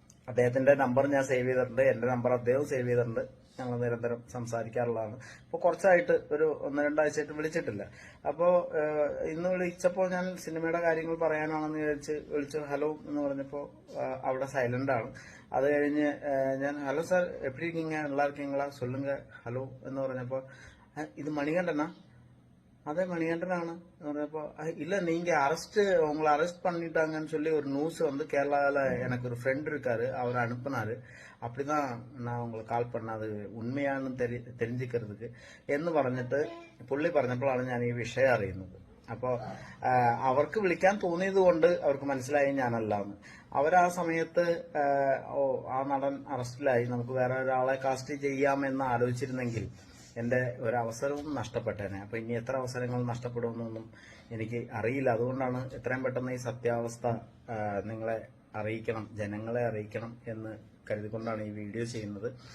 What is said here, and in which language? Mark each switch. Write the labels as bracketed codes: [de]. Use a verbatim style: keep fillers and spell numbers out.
[ml] അദ്ദേഹത്തിൻ്റെ നമ്പർ ഞാൻ സേവ് ചെയ്തിട്ടുണ്ട്, എൻ്റെ നമ്പർ അദ്ദേഹം സേവ് ചെയ്തിട്ടുണ്ട്. ഞങ്ങൾ നിരന്തരം സംസാരിക്കാറുള്ളതാണ്. അപ്പോൾ കുറച്ചായിട്ട് ഒരു ഒന്ന് രണ്ടാഴ്ചയായിട്ട് വിളിച്ചിട്ടില്ല. അപ്പോൾ ഇന്ന് വിളിച്ചപ്പോൾ ഞാൻ സിനിമയുടെ കാര്യങ്ങൾ പറയാനാണെന്ന് വിചാരിച്ച് വിളിച്ചു. ഹലോ എന്ന് പറഞ്ഞപ്പോൾ അവിടെ സൈലൻ്റാണ്. അത് കഴിഞ്ഞ് ഞാൻ ഹലോ സാർ എപ്പിടി നീങ്ങ എല്ലാവർക്കും സൊല്ലുങ്ക ഹലോ എന്ന് പറഞ്ഞപ്പോൾ ഇത് മണികണ്ഠനാ, [ta] அதே மணிகண்டனான அப்போ இல்லை நீங்கள் அரெஸ்ட்டு உங்களை அரெஸ்ட் பண்ணிட்டாங்கன்னு சொல்லி ஒரு நியூஸ் வந்து கேரளாவில் எனக்கு ஒரு ஃப்ரெண்ட் இருக்கார், அவர் அனுப்புனார். அப்படி தான் நான் உங்களுக்கு கால் பண்ண, அது உண்மையானு தெரி தெரிஞ்சுக்கிறதுக்கு [ml] എന്ന് പറഞ്ഞിട്ട് പുള്ളി പറഞ്ഞപ്പോഴാണ് ഞാൻ ഈ വിഷയം അറിയുന്നത്. അപ്പോൾ അവർക്ക് വിളിക്കാൻ തോന്നിയത് കൊണ്ട് അവർക്ക് മനസ്സിലായി ഞാനല്ലാന്ന്. അവരാ സമയത്ത് ഓ ആ നടൻ അറസ്റ്റിലായി, നമുക്ക് വേറെ ഒരാളെ കാസ്റ്റ് ചെയ്യാമെന്ന് ആലോചിച്ചിരുന്നെങ്കിൽ എൻ്റെ ഒരവസരവും നഷ്ടപ്പെട്ടേനെ. അപ്പോൾ ഇനി എത്ര അവസരങ്ങൾ നഷ്ടപ്പെടുമെന്നൊന്നും എനിക്ക് അറിയില്ല. അതുകൊണ്ടാണ് എത്രയും പെട്ടെന്ന് ഈ സത്യാവസ്ഥ നിങ്ങളെ അറിയിക്കണം, ജനങ്ങളെ അറിയിക്കണം എന്ന് കരുതിക്കൊണ്ടാണ് ഈ വീഡിയോ ചെയ്യുന്നത്.